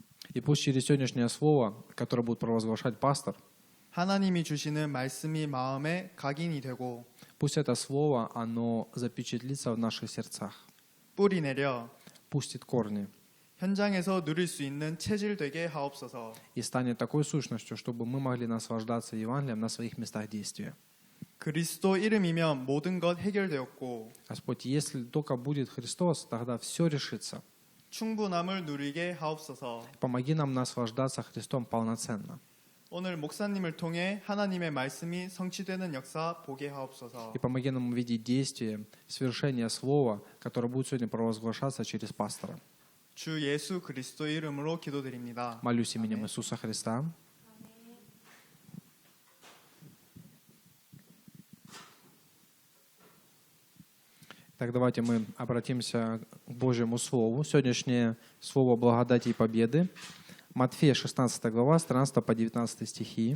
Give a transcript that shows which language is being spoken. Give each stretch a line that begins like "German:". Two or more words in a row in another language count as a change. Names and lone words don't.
Russian: И пусть через сегодняшнее слово, которое будет провозглашать пастор,
Korean: 하나님이 주시는 말씀이 마음에 각인이 되고
Russian: пусть это слово, оно запечатлится в наших сердцах,
Korean: 뿌리 내려
Russian: пустит корни
Korean: 현장에서 누릴 수 있는 체질 되게 하옵소서.
Russian: и станет такой сущностью, чтобы мы могли наслаждаться Евангелием на своих местах действия.
Korean: 그리스도 이름이면 모든 것 해결되었고
Russian: Господь, если только будет Христос, тогда все решится.
Korean: 충분함을 누리게 하옵소서.
Russian: Помоги нам наслаждаться Христом полноценно.
Korean: 오늘 목사님을 통해 하나님의 말씀이 성취되는 역사 보게 하옵소서.
Russian: И помоги нам увидеть действие, свершение слова, которое будет сегодня провозглашаться через пастора.
Korean: 주 예수 그리스도 이름으로 기도드립니다.
Russian: Молюсь именем Иисуса Христа. Так, давайте мы обратимся к Божьему Слову. Сегодняшнее слово благодати и победы. Матфея 16 глава, с 13 по 19 стихи.